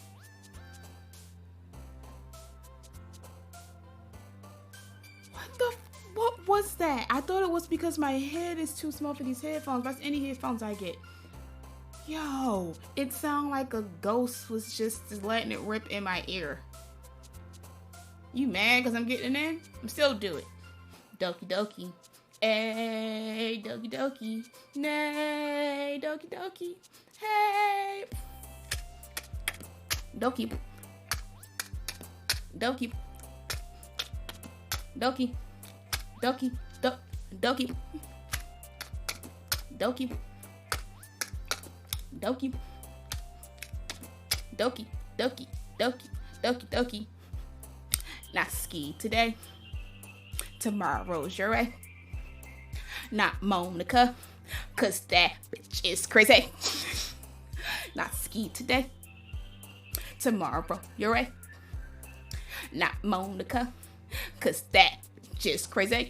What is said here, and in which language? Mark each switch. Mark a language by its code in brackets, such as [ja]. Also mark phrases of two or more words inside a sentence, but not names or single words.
[en] What was that? I thought it was because my head is too small for these headphones. That's any headphones I get. Yo, it sounded like a ghost was just letting it rip in my ear. You mad because I'm getting in? I'm still do it. Doki Doki. Hey, Doki Doki. Nay, Doki Doki. Hey. Doki. Doki. Doki. Doki. Doki. Doki. Doki. Doki. Doki. Doki. Doki. Doki. Not ski today. Tomorrow's your way. Not Monica, cause that bitch is crazy. Not ski today. Tomorrow your way. Not Monica, cause that bitch is crazy.